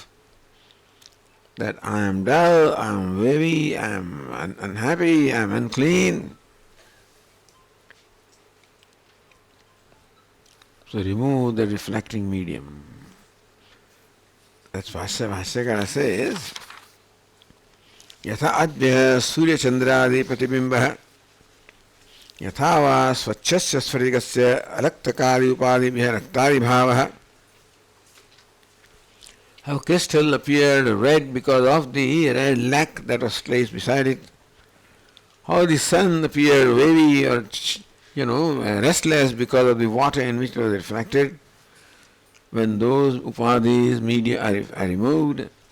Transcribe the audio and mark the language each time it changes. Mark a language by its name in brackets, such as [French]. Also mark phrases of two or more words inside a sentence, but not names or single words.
[English] That I am dull, I am wavy, I am unhappy, I am unclean. So remove the reflecting medium. That's Vashyakara says, [Sanskrit] Yatha adya surya chandradi pratibimbaha Yatha va svachasya sfarigasya alaktakari upadibhya raktari bhavaha. [English] How crystal appeared red because of the red lac that was placed beside it. How the sun appeared wavy or restless because of the water in which it was reflected. When those upadhis, media are removed.